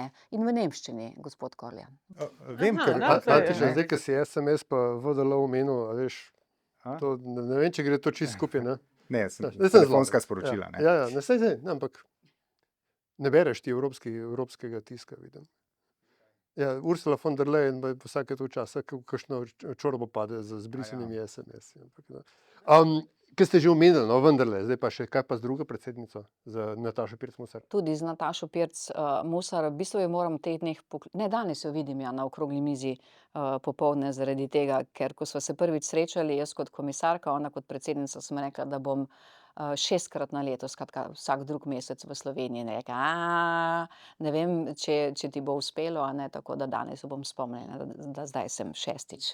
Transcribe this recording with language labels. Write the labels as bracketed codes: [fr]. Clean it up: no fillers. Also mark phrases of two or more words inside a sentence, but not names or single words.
[sl] In v nemščini, gospod Korljan. Vem, Aha, ker da, to je- Antiša, zdaj, ko si SMS pa VDL omenil, a veš, A? to, ne vem, če gre to čisto skupaj, ne? Ne, Zdaj sem telefonska zloben. sporočila. Ne. Ja, ne, saj, ampak ne bereš ti evropskega tiska, vidim. Ja, Ursula von der Leyen vsake to časa, kakšno čorbo pade z zbrisanimi SMS-i. Ker ste že omenili, no, vendarle, zdaj pa še, kaj pa z drugo predsednico, z Natašo Pirc Musar? Tudi z Natašo Pirc Musar, v bistvu jo moram v teh dneh, ne, danes jo vidim na okrogli mizi popoldne, zaradi tega, ker ko sva se prvič srečali, jaz kot komisarka, ona kot predsednica, sem rekla, da bom 6-krat na leto, skratka vsak drug mesec v Sloveniji, in je rekla, ne vem, če ti bo uspelo, a ne, tako da danes jo bom spomnila, da zdaj sem 6.